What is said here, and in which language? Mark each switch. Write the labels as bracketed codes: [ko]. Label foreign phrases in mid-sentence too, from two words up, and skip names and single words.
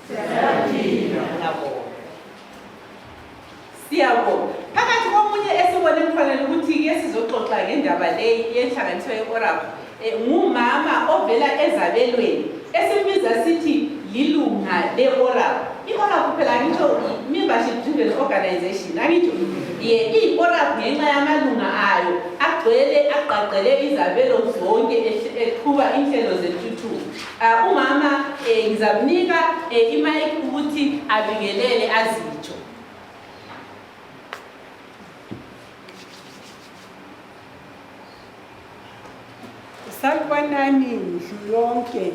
[nd] Siyabonga. Phakathi komunye esibone kufanele ukuthi ke sizoxoxa ngendaba le yenhlanganiso ye-ORAP ngumama ovela ezabelweni esibiza sithi lilunga le-ORAP. I-ORAP phela ngitsho [en] membership driven organization [nd] angitsho i-ORAP ngenxa yamalunga ayo agcwele aqaqele izabelo zonke eqhuba inhlelo zentuthuko. Umama ngizamnika imayiki ukuthi abingelele azitsho. Sanibonani ndlu yonke.